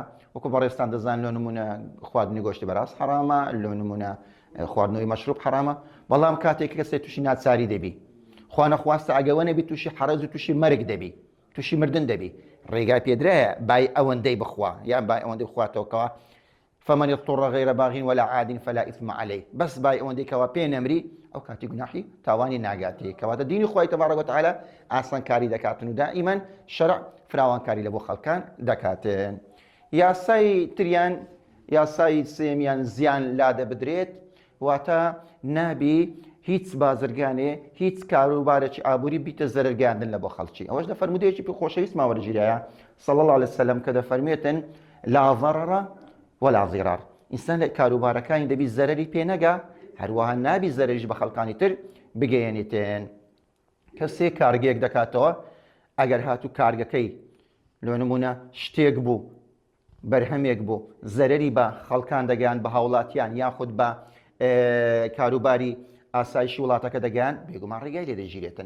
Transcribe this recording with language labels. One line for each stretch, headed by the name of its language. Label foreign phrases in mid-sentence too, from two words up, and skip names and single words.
Central Kurdish: وەکو بەڕێستان دەزان لۆ نمونە خواردنی گۆشتی بەڕاست حرامە، لۆ نمونە خواردنەوەی مەشروب حرامە، بەڵام کاتێک کەسێک تووشی ناچاری دەبی، خوا نەخواستە ئەگەوە نەبی تووشی حەرەج و تووشی مەرگ دەبی، تووشی مردن دەبی، ڕێگای پێدرایە بای ئەوەندەی بخوا یان بای ئەوەندەی بخواتەوەکەوە.
Arabic: فمن اضطر غير باغ ولا عاد فلا إثم عليه.
Central Kurdish: بس باي ئەوەندەی کەوا پێ نەمری ئەو کاتی گوناحی تاوانی ناگاتی. کەواتە دینی خوای
Arabic: تبارک و تعالی
Central Kurdish: ئاسانکاری دەکاتن و دائیمەن شەرع فراوانکاری لە بۆ خەڵکان دەکاتن. یاسای تریان، یاسای سێمیان زیان لادە بدرێت، واتە نابی هیچ بازرگانێ هیچ کاروبارێکی ئابووری بیتە زەرەرگاندن لە بۆ خەڵکی. ئەوەش دە فەرمودەیەکی پێ خۆشەویستمان وەرگیرایە
Arabic: صلی الله علیه وسلم
Central Kurdish: کە دەفەرمێتن
Arabic: لا ضرر ولا ضرار.
Central Kurdish: ئینسان لە کاروبارەکانی دەبی زەرەری پێ نەگا، هەروەها نابی زەرەریش بە خەڵکانی تر بگەیەنیتن. کەسێک کارگەیەک دەکاتەوە، ئەگەر هاتوو کارگەکەی لۆ نمونە شتێک بوو بەرهەمێک بوو زەرری بە خەڵکان دەگەیان بە هاوڵاتیان یاخود بە کاروباری ئاسایشی وڵاتەکە دەگەیان بێگومان ڕێگای لێ دەژیرێتن.